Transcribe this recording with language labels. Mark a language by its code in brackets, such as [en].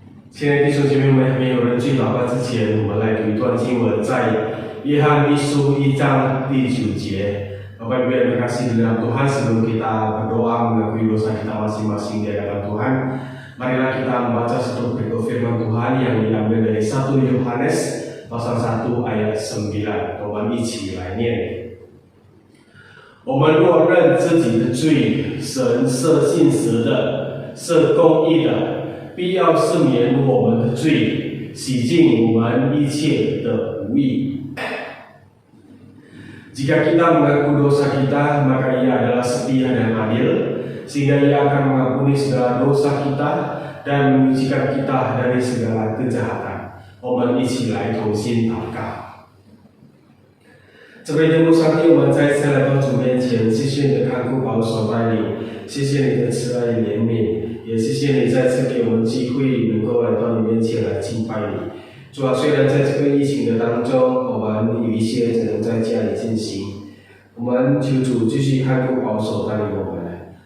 [zh] 亲爱的弟兄姐妹们，没有人去祷告之前，我们来读一段经文，在约翰一书1章第9节. [id] Bapak Ibu yang dikasihi dalam Tuhan, sebelum kita berdoa mengakui dosa kita masing-masing di hadapan Tuhan, marilah kita membaca satu berikut firman Tuhan yang diambil dari 1 Yohanes pasal 1 ayat 9. [zh] 我们一起来念。我们若认自己的罪，神是信实的，是公义的，必要赦免我们的罪，洗净我们一切的不义。 [id] Jika kita mengaku dosa kita, maka Ia adalah setia dan adil, sehingga Ia akan mengampuni segala dosa kita dan menyucikan kita dari segala kejahatan. [zh] 我们一起来同心祷告。这位天父上帝，我们再次来到主面前，谢谢你的看顾保守带领，谢谢你的慈爱怜悯，也谢谢你再次给我们机会能够来到你面前来敬拜你。主啊，虽然在这个疫情的当中，我们有一些只能在家里进行，我们求主继续看顾保守带领我们。